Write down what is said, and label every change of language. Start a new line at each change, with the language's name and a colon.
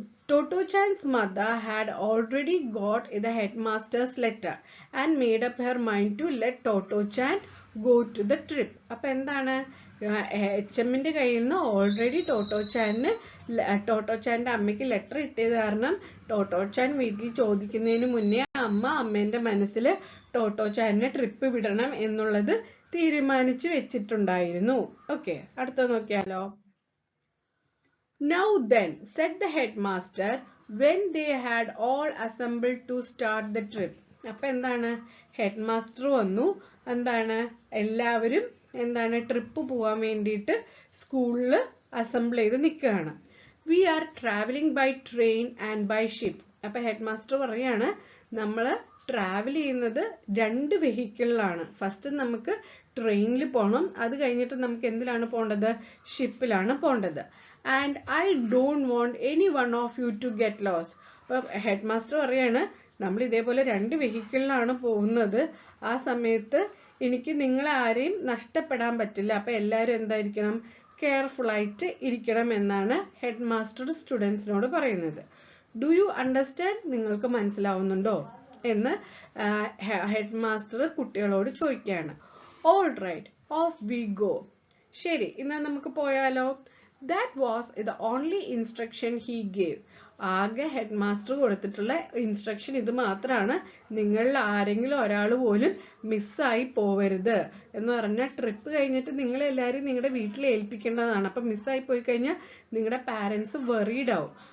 English: Toto-chan's mother had already got the headmaster's letter and made up her mind to let Toto-chan go to the trip.
Malayalam: അപ്പൊ എന്താണ് HMന്റെ കയ്യിൽ നിന്ന് already Toto-chanന്റെ അമ്മയ്ക്ക് letter ഇട്ടത് കാരണം Toto-chan വീട്ടിൽ ചോദിക്കുന്നതിന് മുന്നേ അമ്മേന്റെ മനസ്സിൽ Toto-chanനെ ട്രിപ്പ് വിടണം എന്നുള്ളത് തീരുമാനിച്ചു വെച്ചിട്ടുണ്ടായിരുന്നു. ഓക്കെ, അടുത്ത നോക്കിയാലോ.
English: Now then, said the headmaster when they had all assembled to start the trip.
Malayalam: അപ്പൊ എന്താണ് ഹെഡ് മാസ്റ്റർ വന്നു, എന്താണ് എല്ലാവരും എന്താണ് ട്രിപ്പ് പോവാൻ വേണ്ടിയിട്ട് സ്കൂളിൽ അസംബിൾ ചെയ്ത് നിൽക്കുകയാണ്.
English: We are travelling by train and by ship.
Malayalam: അപ്പൊ ഹെഡ് മാസ്റ്റർ പറയാണ് നമ്മൾ ട്രാവൽ ചെയ്യുന്നത് 2 വെഹിക്കിളിലാണ്. ഫസ്റ്റ് നമുക്ക് ട്രെയിനിൽ പോകണം, അത് കഴിഞ്ഞിട്ട് നമുക്ക് എന്തിലാണ് പോകേണ്ടത്? ഷിപ്പിലാണ് പോകേണ്ടത്.
English: And I don't want any one of you to get lost.
Malayalam: അപ്പൊ ഹെഡ് മാസ്റ്റർ പറയാണ് നമ്മൾ ഇതേപോലെ 2 വെഹിക്കിളിലാണ് പോകുന്നത്, ആ സമയത്ത് എനിക്ക് നിങ്ങളെ ആരെയും നഷ്ടപ്പെടാൻ പറ്റില്ല, അപ്പൊ എല്ലാവരും എന്തായിരിക്കണം? കെയർഫുൾ ആയിട്ട് ഇരിക്കണം എന്നാണ് ഹെഡ് മാസ്റ്റർ സ്റ്റുഡൻസിനോട് പറയുന്നത്.
English: Do you understand?
Malayalam: നിങ്ങൾക്ക് മനസ്സിലാവുന്നുണ്ടോ എന്ന് ഹെഡ് മാസ്റ്റർ കുട്ടികളോട് ചോദിക്കുകയാണ്.
English: All right, off we go.
Malayalam: ശരി, ഇന്ന് നമുക്ക് പോയാലോ.
English: That was the only instruction he gave.
Malayalam: ആകെ ഹെഡ് മാസ്റ്റർ കൊടുത്തിട്ടുള്ള ഇൻസ്ട്രക്ഷൻ ഇത് മാത്രമാണ്, നിങ്ങളിൽ ആരെങ്കിലും ഒരാൾ പോലും മിസ്സായി പോവരുത് എന്ന് പറഞ്ഞാൽ ട്രിപ്പ് കഴിഞ്ഞിട്ട് നിങ്ങൾ എല്ലാവരും നിങ്ങളുടെ വീട്ടിൽ ഏൽപ്പിക്കേണ്ടതാണ്. അപ്പം മിസ്സായി പോയി കഴിഞ്ഞാൽ നിങ്ങളുടെ പാരൻസ് വെറീഡ് ആവും.